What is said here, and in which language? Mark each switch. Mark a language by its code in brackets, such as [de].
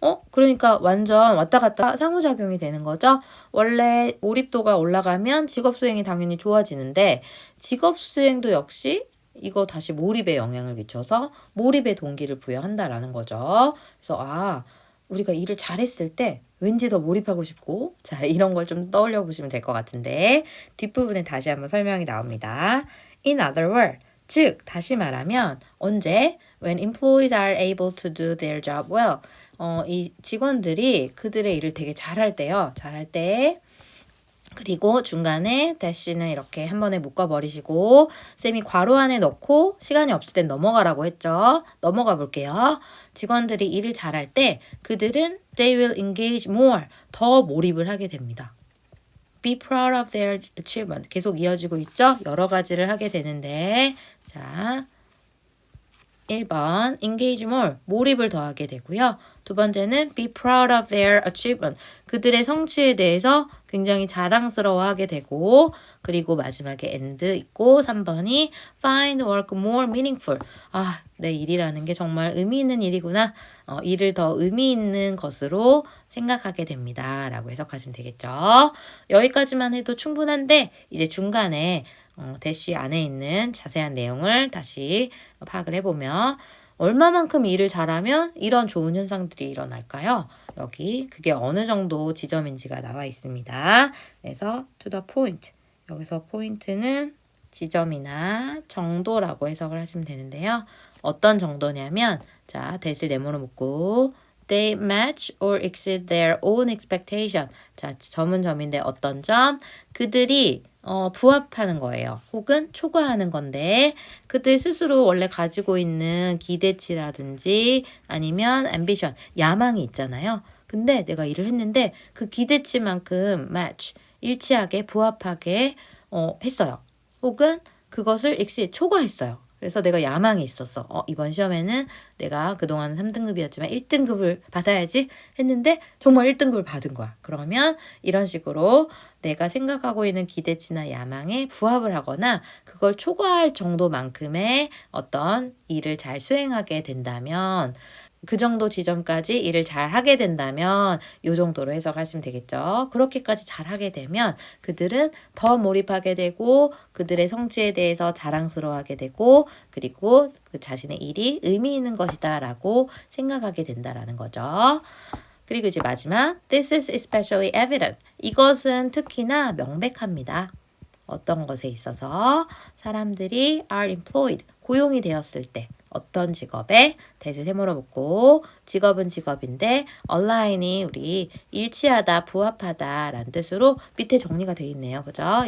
[ko] 그러니까 완전 왔다 갔다 상호작용이 되는 거죠. 원래 몰입도가 올라가면 직업 수행이 당연히 좋아지는데 직업 수행도 역시 이거 다시 몰입에 영향을 미쳐서 몰입의 동기를 부여한다라는 거죠. 그래서 우리가 일을 잘했을 때 왠지 더 몰입하고 싶고 자 이런 걸 좀 떠올려 보시면 될 것 같은데 뒷부분에 다시 한번 설명이 나옵니다. [en] In other words, [ko] 즉, 다시 말하면 언제? [en] When employees are able to do their job well. [ko] 이 직원들이 그들의 일을 되게 잘할 때요. 잘할 때 그리고 중간에 dash는 이렇게 한 번에 묶어버리시고 쌤이 괄호 안에 넣고 시간이 없을 땐 넘어가라고 했죠. 넘어가 볼게요. 직원들이 일을 잘할 때 그들은 [en] they will engage more. [ko] 더 몰입을 하게 됩니다. [en] Be proud of their achievement. [ko] 계속 이어지고 있죠? 여러 가지를 하게 되는데 자 1번 engage more. 몰입을 더하게 되고요. 두 번째는 [en] be proud of their achievement. [ko] 그들의 성취에 대해서 굉장히 자랑스러워하게 되고 그리고 마지막에 and 있고 3번이 [en] find work more meaningful. [ko] 아, 내 일이라는 게 정말 의미 있는 일이구나. 일을 더 의미 있는 것으로 생각하게 됩니다. 라고 해석하시면 되겠죠. 여기까지만 해도 충분한데 이제 중간에 대시 안에 있는 자세한 내용을 다시 파악을 해보면 얼마만큼 일을 잘하면 이런 좋은 현상들이 일어날까요? 여기 그게 어느 정도 지점인지가 나와 있습니다. 그래서 [en] to the point. [ko] 여기서 포인트는 지점이나 정도라고 해석을 하시면 되는데요. 어떤 정도냐면 자, 대실 네모로 묶고 [en] they match or exceed their own expectation. [ko] 자, 점은 점인데 어떤 점? 그들이 부합하는 거예요. 혹은 초과하는 건데 그들 스스로 원래 가지고 있는 기대치라든지 아니면 ambition, 야망이 있잖아요. 근데 내가 일을 했는데 그 기대치만큼 match, 일치하게 부합하게 했어요. 혹은 그것을 exceed, 초과했어요. 그래서 내가 야망이 있었어. 이번 시험에는 내가 그동안 3등급이었지만 1등급을 받아야지 했는데 정말 1등급을 받은 거야. 그러면 이런 식으로 내가 생각하고 있는 기대치나 야망에 부합을 하거나 그걸 초과할 정도만큼의 어떤 일을 잘 수행하게 된다면 그 정도 지점까지 일을 잘 하게 된다면 이 정도로 해석하시면 되겠죠. 그렇게까지 잘 하게 되면 그들은 더 몰입하게 되고 그들의 성취에 대해서 자랑스러워하게 되고 그리고 그 자신의 일이 의미 있는 것이다 라고 생각하게 된다라는 거죠. 그리고 이제 마지막 [en] This is especially evident. [ko] 이것은 특히나 명백합니다. 어떤 것에 있어서 사람들이 are employed, 고용이 되었을 때 어떤 직업에 대신 세모로 묶고 직업은 직업인데 align이 우리 일치하다, 부합하다 라는 뜻으로 밑에 정리가 되어 있네요. 그죠?